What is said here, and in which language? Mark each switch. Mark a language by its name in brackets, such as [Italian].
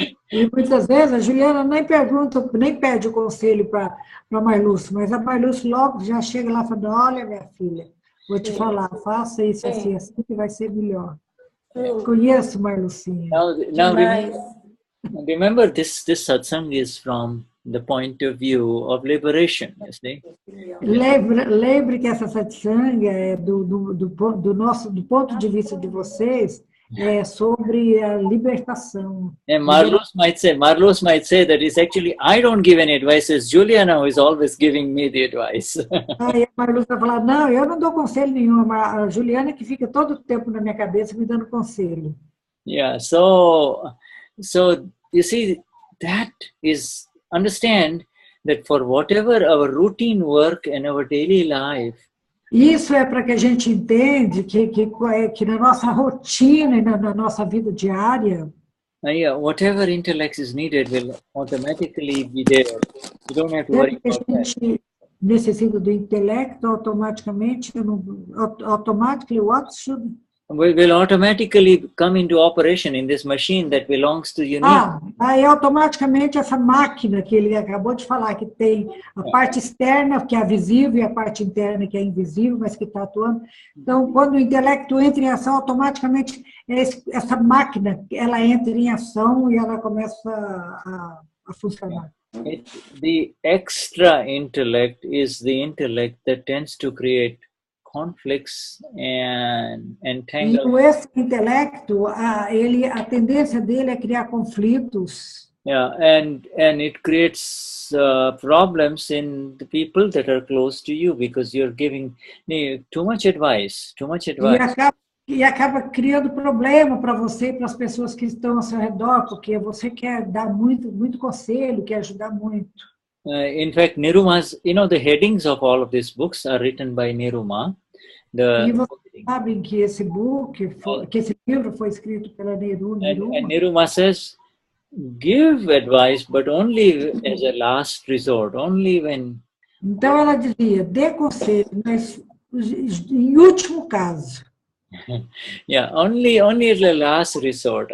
[Portuguese] E muitas vezes a Juliana nem pede o conselho para a Marluce, mas a Marluce logo já chega lá e fala, olha, minha filha, vou te falar, faça isso assim, assim que vai ser melhor. Conheço Marlucinha. [English] Now remember, this satsang is from the point of view of liberation, you see? [Portuguese] Lembre que essa satsang é do ponto de vista de vocês, é sobre a libertação. [English] And Marluce might say that it's actually, I don't give any advice, it's Juliana who is always giving me the advice. [Portuguese] Aí a Marluce vai falar, não, eu não dou conselho nenhum, a Juliana que fica todo o tempo na minha cabeça me dando conselho. [English] Yeah, so you see, that is, understand that for whatever our routine work and our daily life, [Portuguese] isso é para que a gente entenda que na nossa rotina e na nossa vida diária, [English] Yeah, whatever intellect is needed will automatically be there. You don't have to worry about that. [Portuguese] Necessita do intelecto automaticamente, [English] automatically what should... Will automatically come into operation in this machine that belongs to Eunice. [Portuguese] Aí automaticamente essa máquina que ele acabou de falar, que tem a parte externa, que é visível, e a parte interna, que é invisível, mas que está atuando. Então, quando o intelecto entra em ação, automaticamente essa máquina, ela entra em ação e ela começa a funcionar. [English] The extra intellect is the intellect that tends to create conflicts and entanglements. [Portuguese] E esse intelecto, a tendência dele é criar conflitos. [English] Yeah, and it creates problems in the people that are close to you because you're giving too much advice. [Portuguese] E acaba criando problema para você e para as pessoas que estão ao seu redor, porque você quer dar muito conselho, quer ajudar muito. [English] In fact, Niruma's, the headings of all of these books are written by Niruma. [Portuguese] E vocês sabem que esse livro foi escrito pela Niruma. [English] And Niruma says, give advice, but only as a last resort, only when... [Portuguese] Então ela dizia, dê conselho, mas em último caso. [English] Yeah, only as a last resort.